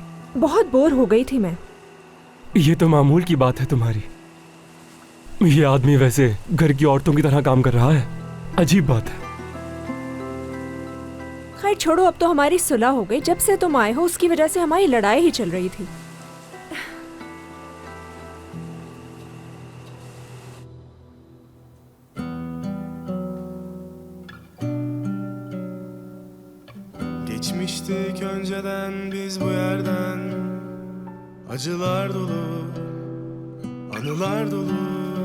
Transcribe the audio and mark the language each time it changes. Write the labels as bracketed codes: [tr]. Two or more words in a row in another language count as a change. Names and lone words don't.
[hi] बहुत बोर हो गई थी मैं। ये तो मामूल की बात है तुम्हारी। ये आदमी वैसे घर की औरतों की तरह काम कर रहा है, अजीब बात है। खैर छोड़ो, अब तो हमारी सुलह हो गई। जब से तुम आए हो उसकी वजह से हमारी लड़ाई ही चल रही थी। [tr] Geçmiştik önceden biz bu yerden. Acılar dolu, anılar dolu.